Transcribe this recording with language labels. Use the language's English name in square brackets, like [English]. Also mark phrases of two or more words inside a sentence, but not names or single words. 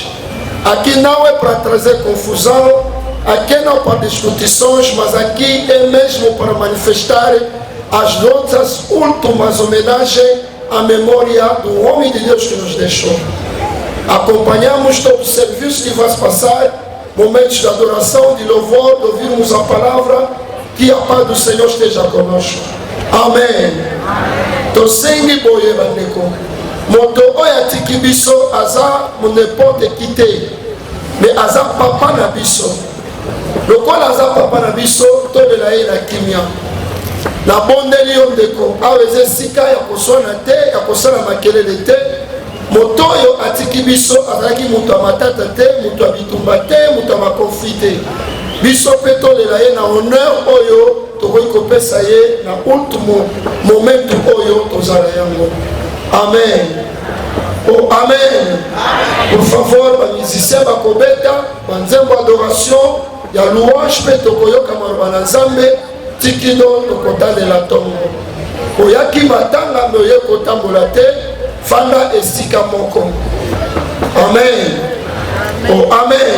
[Portuguese] Aqui não é para trazer confusão, aqui não é para discussões, mas aqui é mesmo para manifestar as nossas últimas homenagens à memória do homem de Deus que nos deixou. Acompanhamos todo o serviço que vai se passar, momentos de adoração, de louvor, de ouvirmos a palavra, que a paz do Senhor esteja conosco. Amém. [Lingala] Tosengi boye bandeko. Moto oya tiki biso aza monepote kite. Mais aza papa na biso. Lokola aza papa na biso, tolela ye na kimia. Na bondeli yo ndeko, aweze sika ya koswana te, ya kosala makelele te. Moto oyo atiki biso azalaki moto ya matata te, moto ya bitumba te, moto ya makonfli te. Biso pe tolela ye na honneur oyo tokoki kopesa ye na [Portuguese] ultimo momento [Lingala] oyo tozala yango. Amen. Oh, amen. [Portuguese] Por favor, [Lingala] ba musicien bakobeta banzembo adoration ya louange pe tokoyoka maloba na Nzambe tikino tokotalela tongo. Oyaki matanga me oye kotambola te, fanda esika moko. Amen. Oh, amen.